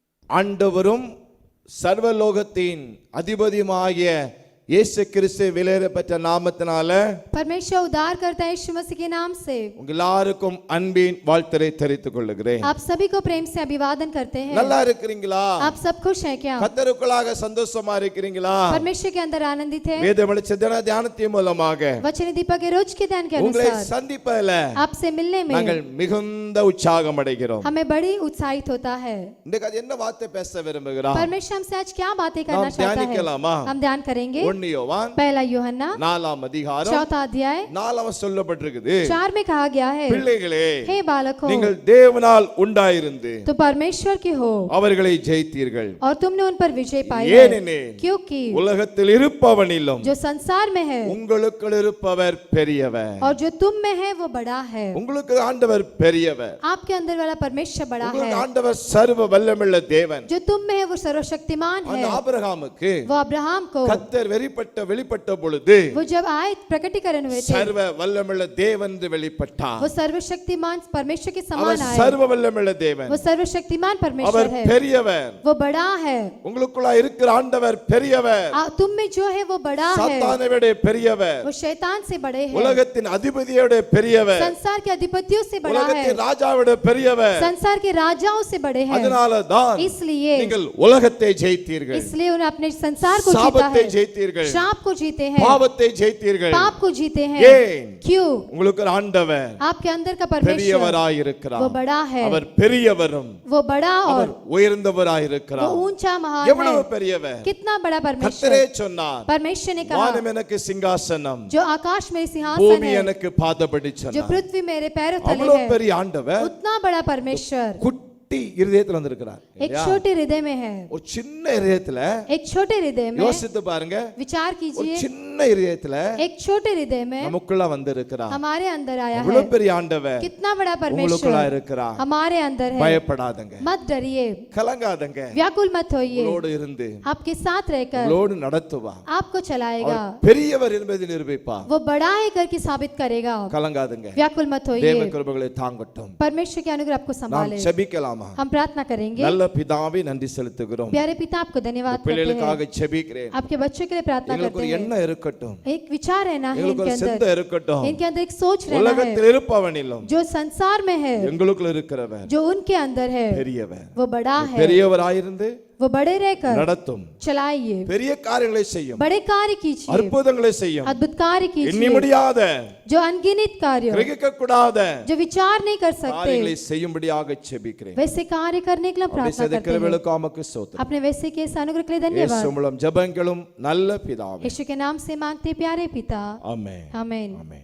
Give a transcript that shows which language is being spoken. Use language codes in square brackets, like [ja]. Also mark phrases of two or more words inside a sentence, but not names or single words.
[ta] ஆண்டவரும் சர்வலோகத்தின் அதிபதியுமாகிய இயேசு கிறிஸ்து விலையேறப்பட்ட நாமத்தினால [hi] परमेश्वर उद्धार करता है यीशु मसीह के नाम से [ta] உங்க எல்லாருக்கும் அன்பின் வாழ்த்துரை தெரிவித்துக் கொள்கிறேன். [hi] आप सभी को प्रेम से अभिवादन करते हैं. [ta] நல்லா இருக்கிறீங்களா? [hi] आप सब खुश हैं क्या? [ta] கர்த்தருக்குள்ளாக சந்தோஷமா இருக்கிறீங்களா? [hi] परमेश्वर के अंदर आनंदित हैं? [ta] வேத வெளிச்சத்தின் தியானத்தின் மூலமாக [hi] वचन दीपक के रोज के ध्यान के [ta] உங்களை [hi] अनुसार [ta] சந்திப்பதில [hi] आपसे मिलने में [ta] நாங்கள் மிகுந்த உற்சாகம் அடைகிறோம். [hi] हमें बड़ी उत्साहित होता है. [ta] இன்னைக்கு அது என்ன வார்த்தை பேச விரும்புகிறார்? [hi] परमेश्वर हमसे आज क्या बातें करना चाहता है? [ta] தியானிக்கலாமா? [hi] हम ध्यान करेंगे. [ta] யோவான் [hi] पहला यूहन्ना [ta] 4 அதிகாரம் [hi] 4 अध्याय [ta] 4 சொல்லப்பட்டிருக்குது. [hi] 4 में कहा गया है, [ta] பிள்ளைகளே [hi] हे बालकों, [ta] நீங்கள் தேவனால் உண்டாயிருந்து [hi] तो परमेश्वर के हो [ta] அவர்களை ஜெயித்தீர்கள். [hi] और तुमने उन पर विजय पाई है, [ta] ஏனெனில் [hi] क्योंकि [ta] உலகத்தில் இருப்பவனிலும் [hi] जो संसार में है [ta] உங்களுக்குள் இருப்பவர் பெரியவர். [hi] और जो तुम में है वो बड़ा है. [ta] உங்களுக்கு ஆண்டவர் பெரியவர். [hi] आपके अंदर वाला परमेश्वर बड़ा है. [ta] உங்களுக்கு ஆண்டவர் சர்வ வல்லமையுள்ள தேவன். [hi] जो तुम में है वो सर्वशक्तिमान है. [ta] அந்த ஆபிரகாமுக்கு [hi] वो अब्राहम को [ta] கர்த்தர் வெளிப்பட்ட பொழுது [hi] वो जब आए प्रकटीकरण हुए थे, [ta] சர்வ வல்லமையுள்ள தேவன் என்று வெளிப்பட்டார். [hi] वो सर्वशक्तिमान परमेश्वर के [ta] அவர் [hi] समान आए. [ta] சர்வ வல்லமையுள்ள தேவன். [hi] वो सर्वशक्तिमान परमेश्वर [ta] அவர் [hi] है, [ta] பெரியவர். [hi] वो बड़ा है. [ta] உங்களுக்குள்ள இருக்கிற ஆண்டவர் பெரியவர். [hi] तुम में जो है वो बड़ा है, [ta] சாத்தானை விட பெரியவர். [hi] वो शैतान से बड़े हैं, [ta] உலகத்தின் அதிபதியோட பெரியவர். [hi] संसार के अधिपतियों से बड़ा है, [ta] உலகத்தின் ராஜாவோட பெரியவர். [hi] संसार के राजाओं से बड़े हैं. [ta] அதனால தான் [hi] इसलिए [ta] நீங்கள் உலகத்தை ஜெயித்தீர்கள். [hi] इसलिए उन्हें अपने संसार को जीता [ta] சாபத்தை [hi] है, [ta] ஜெயித்தீர்கள். [hi] श्राप को जीते हैं, [ta] பாவத்தை ஜெயித்தீர்கள். [hi] पाप को जीते हैं. [ta] ஏன்? [hi] क्यों? [ta] உங்களுக்கு ஒரு ஆண்டவர் [hi] आपके अंदर का परमेश्वर [ta] பெரியவராய் இருக்கிறார். [hi] वो बड़ा है, [ta] அவர் பெரியவரும் [hi] वो बड़ा [ta] அவர் [hi] और [ta] உயர்ந்தவராய் [hi] वो [ta] இருக்கிறார். [hi] ऊंचा महान [ta] எவ்வளவு [hi] है. [ta] பெரியவர்! [hi] कितना बड़ा [ta] கர்த்தரே [hi] परमेश्वर. [ta] சொன்னார், [hi] परमेश्वर ने कहा, [ta] வானம் எனக்கு சிங்காசனம், [hi] जो आकाश मेरे सिंहासन [ta] பூமி [hi] है, [ta] எனக்கு பாதபடி [hi] जो [ta] சொன்னார். [hi] पृथ्वी मेरे पैरों तले [ta] அவ்வளவு [hi] है. [ta] பெரிய ஆண்டவர் [hi] उतना बड़ा परमेश्वर [ta] குட்டி இருதயத்துல வந்திருக்கிறார். [hi] एक छोटे हृदय में है. [ta] ஒரு சின்ன இருதயத்துல [hi] एक छोटे हृदय में [ta] யோசித்து பாருங்க. [hi] विचार [ta] ஒரு [hi] कीजिए, [ta] சின்ன இருதயத்துல [hi] एक छोटे हृदय में [ta] நமக்குள்ள வந்திருக்கிறார். [hi] हमारे अंदर आया है. [ta] அவ்வளவு பெரிய ஆண்டவர் [hi] कितना बड़ा [ta] உங்களுக்குள்ள [hi] परमेश्वर [ta] இருக்கிறார். [hi] हमारे अंदर है. [ta] பயப்படாதங்க, [hi] मत डरिए, [ta] கலங்காதங்க. [hi] व्याकुल मत होइए, [ta] உங்களோடு இருந்து [hi] आपके साथ रहकर [ta] உங்களோடு நடத்துவார். [hi] आपको चलाएगा. [ta] அவர் பெரியவர் என்பதை நிரூபிப்பார். [hi] वो बड़ा है करके साबित करेगा. [ta] கலங்காதங்க. [hi] व्याकुल मत [ta] தேவ [hi] होइए, [ta] கிருபைகளை தாங்கட்டும். [hi] परमेश्वर के अनुग्रह आपको [ta] நாம் [hi] संभाले. [ta] ஜெபிக்கலாமா? [hi] हम प्रार्थना करेंगे. [ta] நல்ல பிதாவே நன்றி செலுத்துகிறோம். [hi] प्यारे पिता, आपको धन्यवाद करते हैं. [ta] பிள்ளைகளுக்காக ஜெபிக்கிறேன். [hi] आपके बच्चों के लिए प्रार्थना [ta] எங்களுக்கு [hi] करते [ta] ஒரு [hi] हैं. [ta] எண்ணம் இருக்கட்டும். [hi] एक विचार रहना है [ta] எங்களுக்கு [hi] इनके [ta] ஒரு சிந்தை [hi] अंदर, [ta] இருக்கட்டும். [hi] इनके अंदर एक सोच रहना है. [ta] உலகத்தில் இருப்பவனிலும் [hi] जो संसार में है, [ta] எங்களுக்குள்ள இருக்கிறவர் [hi] जो उनके अंदर है, [ta] பெரியவர். [hi] वो बड़ा है. [ta] பெரியவராயிருந்து [hi] वो बड़े रहकर [ta] நடத்தும். [hi] चलाइए, [ta] பெரிய காரியங்களை செய்யும். [hi] बड़े कार्य कीजिए, [ta] அற்புதங்களை செய்யும். [hi] अद्भुत कार्य [ta] எண்ணி [hi] कीजिए, [ta] முடியாத, [hi] जो अनगिनत कार्य, [ta] கிரகிக்க கூடாத [hi] जो विचार नहीं कर सकते, [ta] காரியங்களை செய்யும்படியாக ஜெபிக்கிறேன். [hi] वैसे कार्य करने के लिए [ta] அப்படி [hi] प्रार्थना [ta] செய்த [hi] करते हैं. [ta] கிருபைகளுக்கு உமக்கு ஸ்தோத்திரம். [hi] अपने वैसे के इस अनुग्रह के लिए [ta] இயேசு [hi] धन्यवाद. [ta] மூலம் ஜெபங்களும் நல்ல பிதாவே. [hi] यीशु के नाम से मांगते प्यारे पिता, [ta] ஆமென். [hi] आमीन. [ta] ஆமென்.